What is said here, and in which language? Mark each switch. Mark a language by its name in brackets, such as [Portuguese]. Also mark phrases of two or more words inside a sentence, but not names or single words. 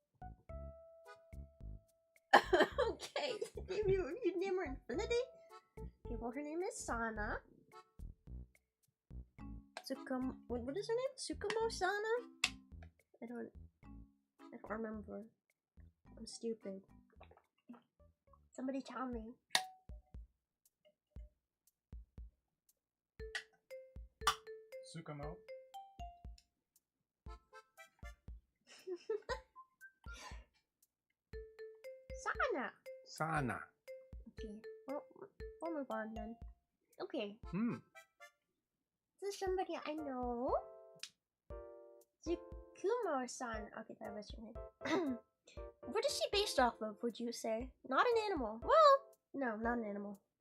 [English] Okay, you name her Infinity? Okay, well her name is Sana. What is her name? Tsukumo Sana? I don't remember. I'm stupid. Somebody tell me. Tsukumo. Sana. Sana. Okay, well, we'll move on then. Okay. This is somebody I know. Tsukumo-san. Okay, that was her name. What is she based off of, would you say? Not an animal. Well, no, not an animal.